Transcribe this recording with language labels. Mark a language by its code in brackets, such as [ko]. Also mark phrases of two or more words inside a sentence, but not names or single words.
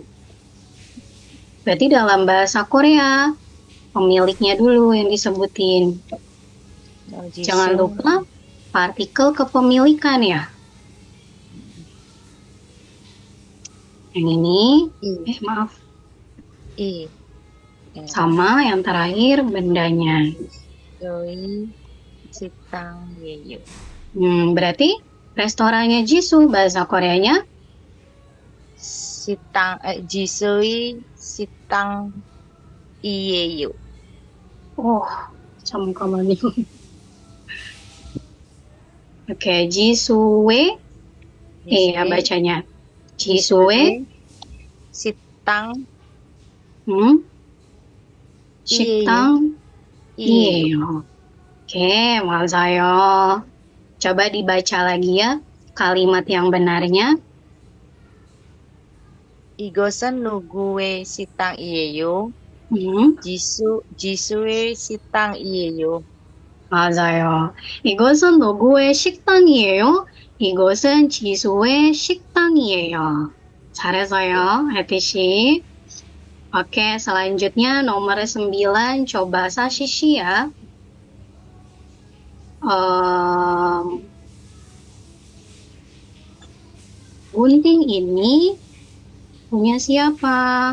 [id] Berarti dalam bahasa Korea pemiliknya dulu yang disebutin. Jangan lupa partikel kepemilikan ya. Yang ini, maaf. Sama yang terakhir bendanya. [ko] 저희 식당이에요. [id] Berarti restorannya Jisoo bahasa Koreanya [ko] 지소의 식당이에요. 잠깐만요. [id] Oke, Jisoo의 ya bacanya. [ko] Jisoo의 식당 식당이에요. Oke, 맞아요. [id] Coba dibaca lagi ya kalimat yang benarnya. [ko] 이것은 누구의 식당이에요? 지수의 식당이에요. 맞아요. 이것은 누구의 식당이에요? 이것은 지수의 식당이에요. 잘했어요, 혜티씨. [id] Oke, selanjutnya nomor 9, coba Sashishi ya. Gunting ini punya siapa?